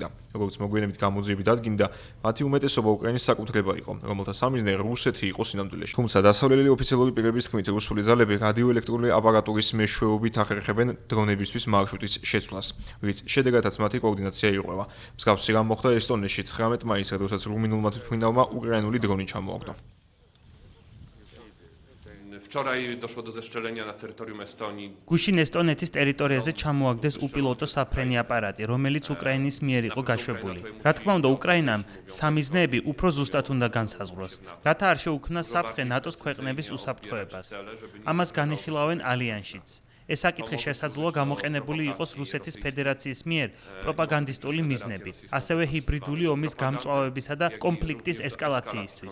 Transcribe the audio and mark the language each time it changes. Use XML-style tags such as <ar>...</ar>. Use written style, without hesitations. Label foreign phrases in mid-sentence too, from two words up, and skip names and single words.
<ka>როგორც მოგვიანებით გამოძიები დადგინდა, მათი უმეტესობა უკრაინის საკუთრება იყო, რომელთა სამიზნე რუსეთი იყო სინამდვილეში. თუმცა დასავლელი ოფიციალური პირების თქმით, რუსული ძალები რადიოელექტრული აპარატურის მეშვეობით ახერხებენ დრონებისთვის მარშრუტის შეცვლას, რის შედეგადაც მათი კოორდინაცია ირღვევა. მსგავსი რამ მოხდა ესტონეთში 19 მაისს, როდესაც რუმინულმა თვითმფრინავმა უკრაინული დრონი ჩამოაგდო.</ka> <pl>Wczoraj doszło do zestrzelenia na terytorium Estonii.</pl> <ka>გუშინ ესტონეთის ტერიტორიაზე ჩამოაგდეს უპილოტო საფრენი აპარატი, რომელიც უკრაინის მიერ იყო გაშვებული. რა თქმა უნდა, უკრაინამ სამიზნეები უფრო ზუსტად უნდა განსაზღვროს, რათა არ შეუქმნას საფრთხე ნატოს ქვეყნების უსაფრთხოებას. ამას განიხილავენ ალიანსშიც. ეს საკითხი შესაძლოა გამოყენებული იყოს რუსეთის ფედერაციის მიერ პროპაგანდისტული მიზნები, ასევე ჰიბრიდული ომის გამწვავებისა და კონფლიქტის ესკალაციისთვის.</ka>